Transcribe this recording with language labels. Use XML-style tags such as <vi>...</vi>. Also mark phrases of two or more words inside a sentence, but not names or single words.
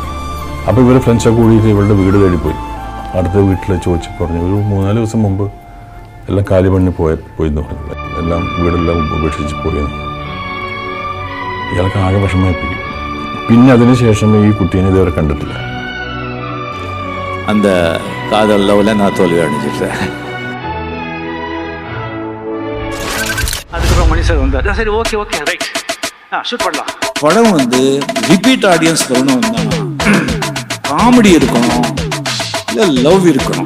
<ml>അപ്പോൾ ഇവർ ഫ്രണ്ട്സൊക്കെ കൂടിയിട്ട് ഇവളുടെ വീട് തേടിപ്പോയി. അടുത്ത വീട്ടിൽ ചോദിച്ചു പറഞ്ഞു, ഒരു 3-4 ദിവസം മുമ്പ് എല്ലാം കാലി പണി പോയെന്ന് പറഞ്ഞു. എല്ലാം വീടെല്ലാം ഉപേക്ഷിച്ച് പോയെന്ന്. ഇയാൾക്ക് ആകെ വിഷമമായി. പിന്നെ അതിനുശേഷം ഈ കുട്ടീനെ ഇതുവരെ കണ്ടിട്ടില്ല.</ml> <ta>அந்த காதல் லவ்ல நான் தோல்வி அடைஞ்சிட்டேன். அதுக்கப்புறம் மணி சார் வந்தார். சரி,</ta> <en>okay right,</en> <ta>ஷூட் பண்ணலாம். படம்</ta> <en>repeat audience</en> <ta>வரணும்னா காமெடி இருக்கணும், இல்லை லவ் இருக்கணும்.</ta>